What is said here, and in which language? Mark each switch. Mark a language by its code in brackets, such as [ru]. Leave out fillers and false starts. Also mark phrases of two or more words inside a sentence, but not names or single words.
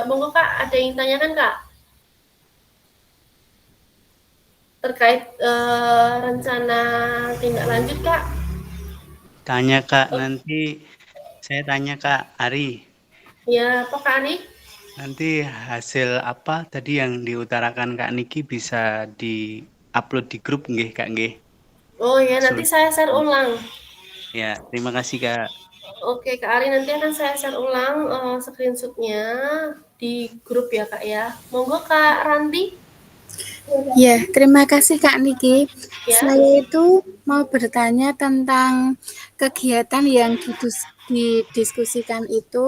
[id] Monggo Kak, ada yang tanyakan Kak? Terkait rencana tindak lanjut Kak? Tanya Kak, nanti saya tanya Kak Ari. Ya, apa Kak Ari? Nanti hasil apa tadi yang diutarakan Kak Niki bisa di-upload di grup nggih Kak nggih? Oh ya, nanti saya share ulang. Ya, terima kasih Kak. Oke Kak Ari, nanti akan saya share ulang screenshotnya di grup ya Kak ya. Monggo Kak Ranti. Ya, terima kasih Kak Niki. Ya. Saya itu mau bertanya tentang kegiatan yang didiskusikan itu.